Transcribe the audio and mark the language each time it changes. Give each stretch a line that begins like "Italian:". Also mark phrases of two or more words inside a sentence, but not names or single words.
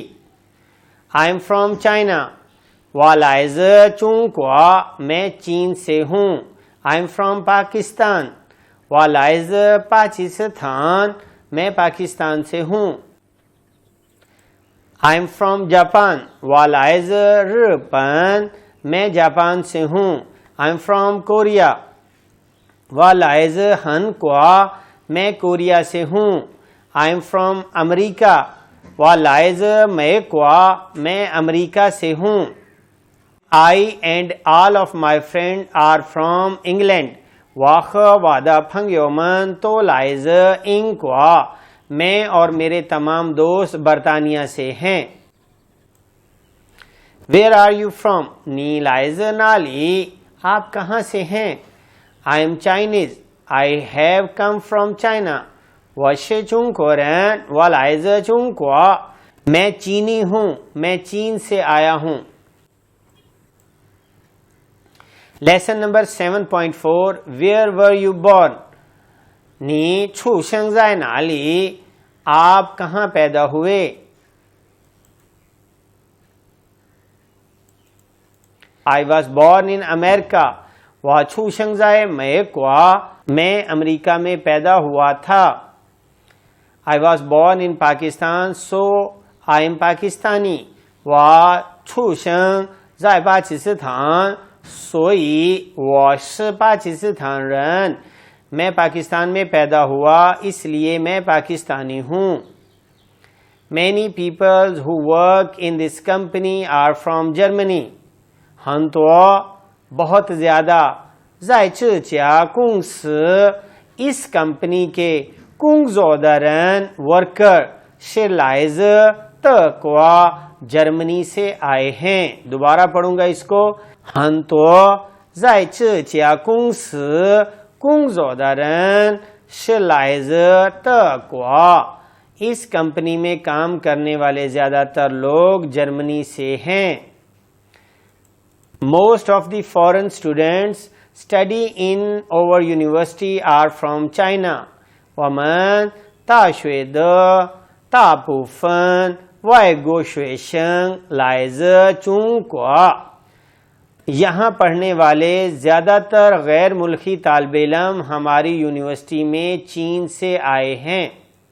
English: I am from China.
Chinese: 我来自中国，
Urdu: میں چین سے ہوں.
English: I am from Pakistan.
Chinese: 我来自巴基斯坦，
Urdu: میں پاکستان سے ہوں.
English: I am from Japan.
Chinese: 我来自日本，
Urdu: میں جاپان سے ہوں.
English: I am from Korea.
Chinese: 我来自韩国，
Urdu: میں کوریا سے ہوں.
English: I am from America.
Chinese: 我来自美国，
Urdu: میں امریکہ سے ہوں.
English: I and all of my friends are from England.
Chinese: 我和我的朋友们都来自英国
Urdu: میں اور میرے تمام دوست برطانیہ سے ہیں.
English: Where are you from?
Chinese: 你来自哪里
Urdu: آپ کہاں سے ہیں?
English: I am Chinese. I have come from China.
Chinese: 我是中国人，我来自中国。
Urdu: میں چینی ہوں، میں چین سے آیا ہوں.
English: Lesson number 7.4 Where were you born?
Chinese: 你出生在哪里
Urdu: آپ کہاں پیدا ہوئے?
English: I was born in America.
Chinese: 我出生在美国，
Urdu: میں امریکہ میں پیدا ہوا تھا.
English: I was born in Pakistan, so I am Pakistani.
Chinese: 我出生在巴基斯坦，所以我是巴基斯坦人。
Urdu: میں پاکستان میں پیدا ہوا، اس لیے میں پاکستانی ہوں.
English: Many people who work in this company are from Germany.
Chinese: 很多
Urdu: بہت زیادہ
Chinese: 在这家公司
Urdu: اس کمپنی کے
Chinese: 工作的人
Urdu: ورکر
Chinese: 是来自德国
Urdu: جرمنی سے آئے ہیں. دوبارہ پڑھوں گا اس کو
Chinese: 很多在这家公司工作的人是来自德国
Urdu: اس کمپنی میں کام کرنے والے زیادہ تر لوگ جرمنی سے ہیں.
English: Most of the foreign students study in our university are from China.
Chinese: 我们大学的大部分外国学生来自中国。
Urdu: یہاں پڑھنے والے زیادہ تر غیر ملکی طالب علم ہماری یونیورسٹی میں چین سے آئے ہیں.